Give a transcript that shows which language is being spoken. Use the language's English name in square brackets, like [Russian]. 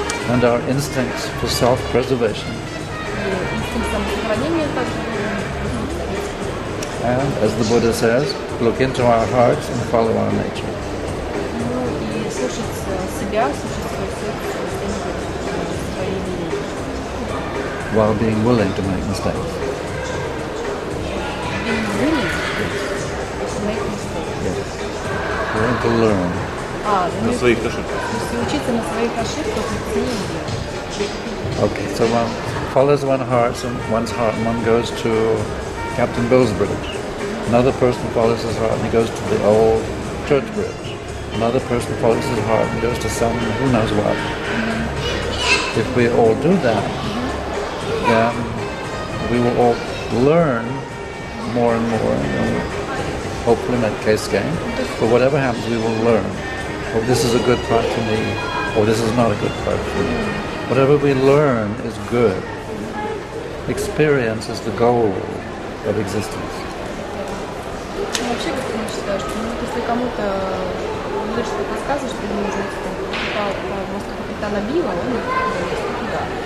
[English] and our instincts for self-preservation. [Russian] и инстинкт самосохранения также. [English] And, as the Buddha says, look into our hearts and follow our nature. [Russian] И слушать себя, слушать свое сердце, следовать своей вере. [English] While being willing to make mistakes. Being willing to make mistakes. Yes. Willing to learn. [Russian] На своих ошибках. То есть учиться на своих ошибках и ценить их. [English] Okay, so follows one's heart and one goes to Captain Bill's Bridge. Another person follows his heart and he goes to the old church bridge. Another person follows his heart and goes to some who knows what. If we all do that, then we will all learn more and more, and hopefully make case gain. But whatever happens, we will learn. Oh, this is a good part for me, or this is not a good part for me. Whatever we learn is good. Experience is the goal of existence. [Russian] Вообще, как я считаю, что если кому-то лучше подсказывать, что ему нужно мозг капитана Билла, он идет туда.